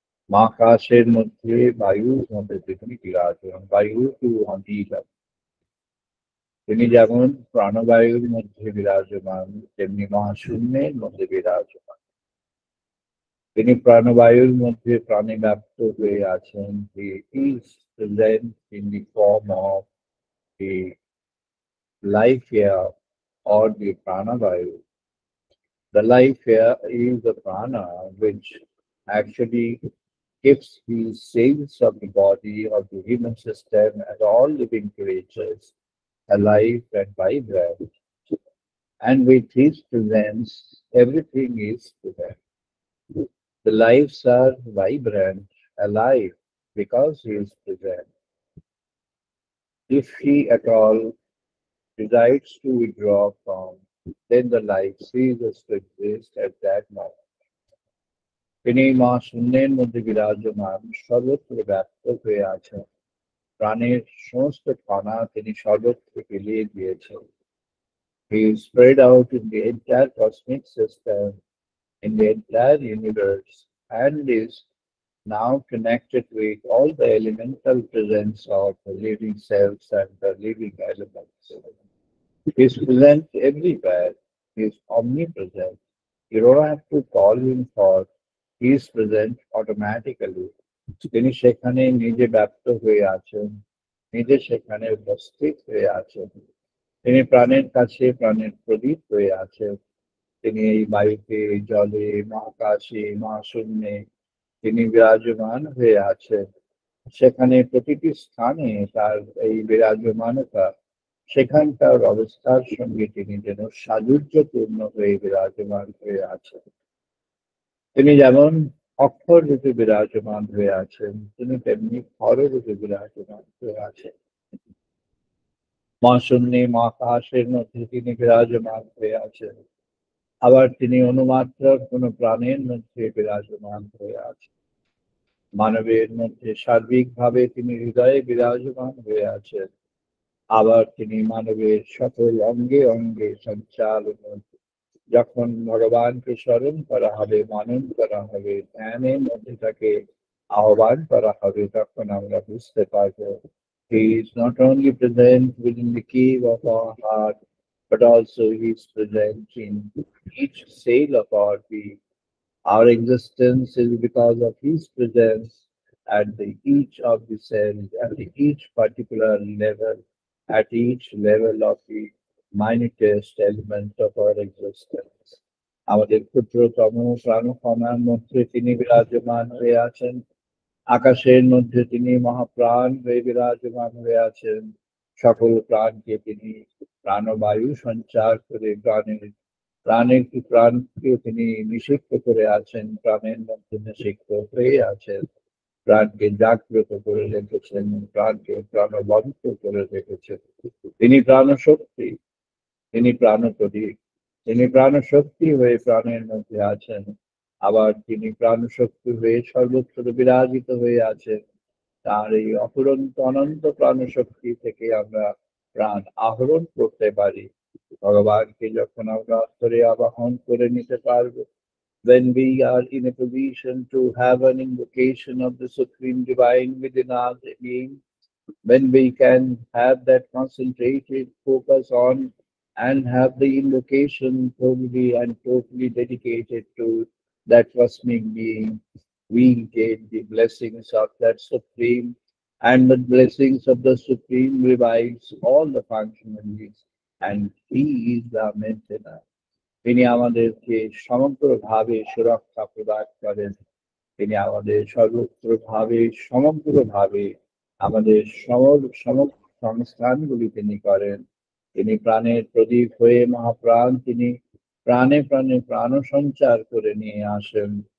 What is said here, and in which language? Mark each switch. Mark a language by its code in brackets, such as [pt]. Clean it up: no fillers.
[bn] মহাকাশের মধ্যে বায়ুর মধ্যে তিনি বিরাজমান, বায়ু টু অনিল। তিনি যেমন প্রাণবায়ুর মধ্যে বিরাজমান, তেমনি মহাশূন্যের মধ্যে বিরাজমান। তিনি প্রাণবায়ুর মধ্যে প্রাণে ব্যক্ত হয়ে আছেন। [en] He is present in the form of the life air or the prana-vayu. The life air is the prana which actually keeps the cells of the body, of the human system, and all living creatures alive and vibrant. And with his presence, everything is present. The lives are vibrant, alive, because he is present. If he at all decides to withdraw from, then the life ceases to exist at that moment. [bn] তিনি মা শূন্যের মধ্যে বিরাজমান, সর্বত্র ব্যাপ্ত হয়ে আছেন। প্রাণের সমস্ত কণা তিনি সর্বত্র ফেলিয়ে দিয়েছেন। [en] He is spread out in the entire cosmic system, in the entire universe, and is now connected with all the elemental presence of the living cells and the living elements. He is present everywhere. He is omnipresent. You don't have to call him for. He is present automatically. [bn] তিনি সেখানে নিজে ব্যপ্ত হয়ে আছেন, নিজে সেখানে উপস্থিত হয়ে আছেন। তিনি প্রাণের কাছে প্রাণের প্রদীপ হয়ে আছেন। তিনি এই বায়ুতে, জলে, মহাকাশে, মহাশূন্যে তিনি বিরাজমান হয়ে আছেন। সেখানে প্রতিটি স্থানে তার এই বিরাজমানতা সেখানকার অবস্থার সঙ্গে তিনি যেন সাযুজ্যপূর্ণ হয়ে বিরাজমান হয়ে আছেন। তিনি যেমন অক্ষর রূপে বিরাজমান হয়ে আছেন, তিনি তেমনি ক্ষর রূপে বিরাজমান হয়ে আছেন। মহাশূন্যে মহাকাশের মধ্যে তিনি বিরাজমান হয়ে আছেন। আবার তিনি অনুমাত্রার কোন প্রাণের মধ্যে বিরাজমান হয়ে আছেন। মানবের মধ্যে সার্বিকভাবে তিনি হৃদয়ে বিরাজমান হয়ে আছেন। আবার তিনি মানবের সকল অঙ্গে অঙ্গে সঞ্চালন। যখন ভগবানকে স্মরণ করা হবে, মানন করা হবে, ধ্যানের মধ্যে তাকে আহ্বান করা হবে, তখন আমরা বুঝতে পারবো [en] he is not only present within the cave of our heart, but also he is present in each cell of our being. Our existence is because of his presence at each of the cells, at each particular level, at each level of the minutest element of our existence. [bn] আমাদের ক্ষুদ্রতম প্রাণকণার মধ্যে তিনি বিরাজমান হয়ে আছেন। আকাশের মধ্যে তিনি মহাপ্রাণ হয়ে বিরাজমান হয়ে আছেন। সকল প্রাণকে তিনি প্রাণবায়ু সঞ্চার করে প্রাণকে তিনি নিষিক্ত করে আছেন, প্রাণের মধ্যে নিষিক্ত হয়ে আছেন। প্রাণকে জাগ্রত করে রেখেছেন, প্রাণকে প্রাণবন্ত করে রেখেছেন। তিনি প্রাণশক্তি, তিনি প্রাণপ্রদীপ, তিনি প্রাণশক্তি হয়ে প্রাণের মধ্যে আছেন। আবার তিনি প্রাণশক্তি হয়ে সর্বত্র বিরাজিত হয়ে আছেন। তার এই অফুরন্ত অনন্ত প্রাণশক্তি থেকে আমরা প্রাণ আহরণ করতে পারি। ভগবানকে যখন আমরা অন্তরে আবাহন করে নিতে পারবো, [en] when we are in a position to have an invocation of the Supreme Divine within us again, when we can have that concentrated focus on and have the invocation totally and totally dedicated to that cosmic being, we get the blessings of that Supreme, and the blessings of the Supreme revives all the functionaries, and He is the maintainer. [bn] তিনি আমাদেরকে সমগ্রভাবে সুরক্ষা প্রদান করেন। তিনি আমাদের সর্বত্রভাবে সমগ্রভাবে আমাদের সংস্থানগুলি তিনি করেন। তিনি প্রাণের প্রদীপ হয়ে মহাপ্রাণ, তিনি প্রাণে প্রাণে প্রাণ সঞ্চার করে নিয়ে আসেন।